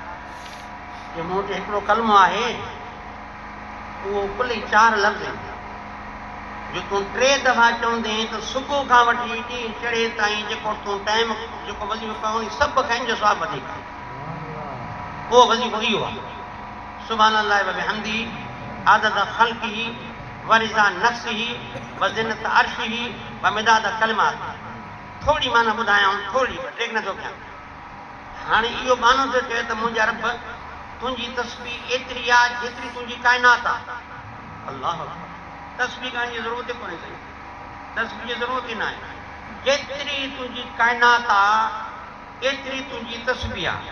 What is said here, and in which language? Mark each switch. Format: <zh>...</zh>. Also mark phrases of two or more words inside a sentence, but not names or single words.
<sd>कि मूं वटि हिकिड़ो कलमो आहे उहो कुल 4 लफ़्ज़ आहिनि जो तूं 3 दफ़ा चवंदे त सुबुह खां वठी ॾींहुं चढ़े ताईं जेको तूं टाइम जेको वज़ीफ़ो कयो उन सभु खां जो सवाबु वधीक आहे उहो वज़ीफ़ो इहो आहे</sd> <ar>سبحان الله و بحمده عدد خلقه ورضا نفسه وزنة عرشه و مداد كلماته.</ar> <sd>थोड़ी माना ॿुधायां थोड़ी टेक नथो कयां हाणे इहो मानो थो चए त मुंहिंजा रब तुंहिंजी तस्बीह एतिरी आहे जेतिरी तुंहिंजी काइनात आहे। अल्लाह तस्बीह करण जी ज़रूरत कोन्हे साईं तस्बीह जी ज़रूरत ई न आहे जेतिरी तुंहिंजी काइनात आहे एतिरी तुंहिंजी तस्बीह आहे।</sd>